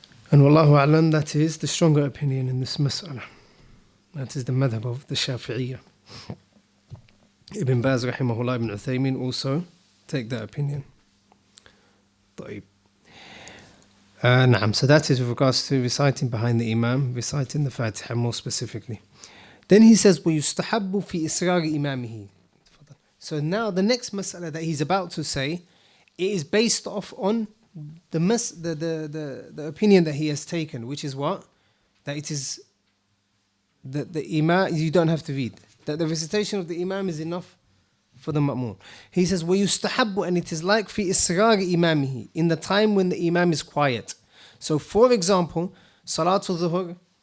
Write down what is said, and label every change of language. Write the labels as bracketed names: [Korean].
[English] And wallahu a'lam, that is the stronger opinion in this mas'ala. That is the madhab of the Shafi'iyya. Ibn Baz rahimahullah, Ibn Uthaymin also take that opinion. [Arabic] طيب. [English] نعم. So that is with regards to reciting behind the Imam, reciting the Fatiha more specifically. Then he says, [Arabic] وَيُسْتَحَبُّ فِي إِسْرَارِ إِمَامِهِ. [English] So now the next mas'ala that he's about to say, it is based off on the opinion that he has taken, which is what? That it is that the Imam, you don't have to read. That the recitation of the Imam is enough for the Ma'mun. He says, وَيُسْتَحَبُّ, and it is like [Arabic] فِي إِسْرَارِ إِمَامِهِ, [English] in the time when the Imam is quiet. So for example, Salatul Dhuhr,